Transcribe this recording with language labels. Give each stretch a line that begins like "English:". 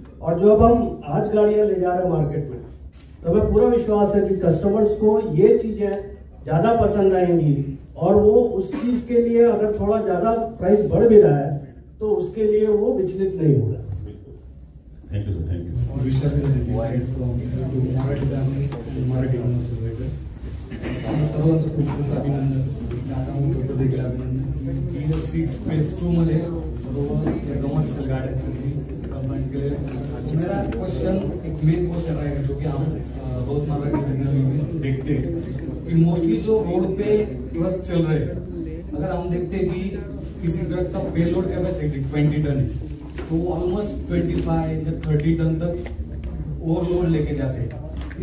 Hindi: और जो अब हम आज गाड़ियां ले जा रहे हैं मार्केट में, तो हमें पूरा विश्वास है कि कस्टमर्स को ये चीजें ज्यादा पसंद आएंगी और वो उस चीज के लिए अगर थोड़ा ज्यादा प्राइस बढ़ भी रहा है तो उसके लिए वो विचलित नहीं होगा.
English: Thank you sir, thank you.
Marathi: सर्वांचं खूप खूप अभिनंदन. टाटा मोटरचं देखील अभिनंदन. BS6 फेज 2 मध्ये सर्व कमर्शियल गाड्या कंबाइन केले.
Hindi: मेरा क्वेश्चन, एक मेन क्वेश्चन रहेगा जो कि हम बहुत मात्रा में देखते हैं कि मोस्टली जो रोड पे ट्रक चल रहे हैं, अगर हम देखते हैं कि किसी ट्रक का पेलोड कैपेसिटी 20 टन है तो ऑलमोस्ट 25 या 30 टन तक ओवरलोड लेके जाते हैं।